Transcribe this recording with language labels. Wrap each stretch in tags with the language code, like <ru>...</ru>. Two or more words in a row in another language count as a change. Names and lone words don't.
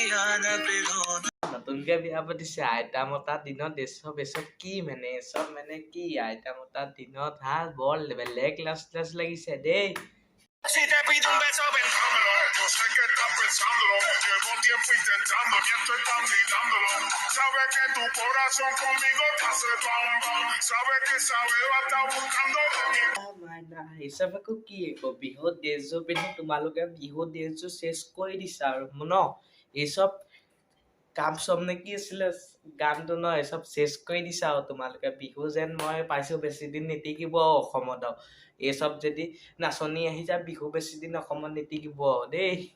<as>নতুনকে বিয়া পাতিছে আইতা মতা দিনত এসব কি মানে এসব মানে কি আইতা মতা দিনত ভাল বৰ বেলেগ লাজ লাগিছে দেই</as> <es>Si te pido un beso, pensándolo. Yo sé que estás pensándolo. Llevo tiempo intentando y estoy tan gritándolo. Sabes que tu corazón conmigo te hace bam bam. Sabes que esa beba está buscando de mí.</es> <as>এসব আকৌ কি বিহু ড্ৰেছযোৰ পিন্ধি তোমালোকে বিহু ড্ৰেছযোৰ চেছ কৰি দিছা আৰু ন এইসব কাম চব নে কি আছিলে গানটো ন এসব চেছ কৰি দিছা আৰু তোমালোকে বিহু যেন মই পাইছো বেছি দিন নিটিকিব অসমত এইসব যদি নাচনি আহি যায় বিহু বেছি দিন অসমত নিটিকিব দেই</as>